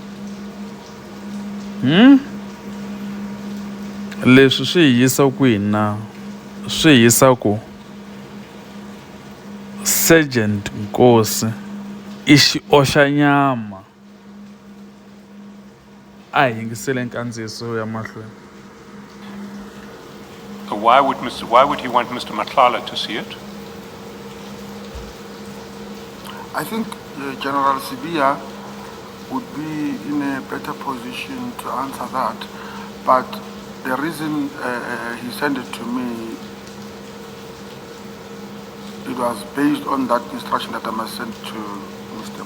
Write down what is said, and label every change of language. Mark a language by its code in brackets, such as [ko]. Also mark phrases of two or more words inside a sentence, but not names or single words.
[ts] Leswi swi hi yisa kwini? Swi hi yisa ku Sergeant Nkosi i xioxanyama. A hi yingisele nkandziyiso ya mahlweni. [en] Why would he want Mr. Matlala to see it? I think General Sibiya would be in a better position to answer that, but the reason he sent it to me, it was based on that instruction that I must send to Mr.